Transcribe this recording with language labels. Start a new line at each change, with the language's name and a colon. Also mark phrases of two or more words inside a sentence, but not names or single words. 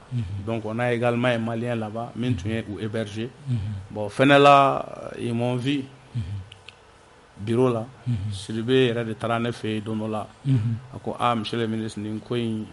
French: Donc on a également un Malien là-bas
Bambara: min tun ye u
French: héberger.
Bambara: Bon fɛnɛ la
French: ils m'ont vu
Bambara: bureau la Sidibe yɛrɛ de taara ne fɛ yen don dɔ la a ko
French: monsieur le ministre
Bambara: nin ko in a gɛlɛyara. Donc ni fɛn bɛ yen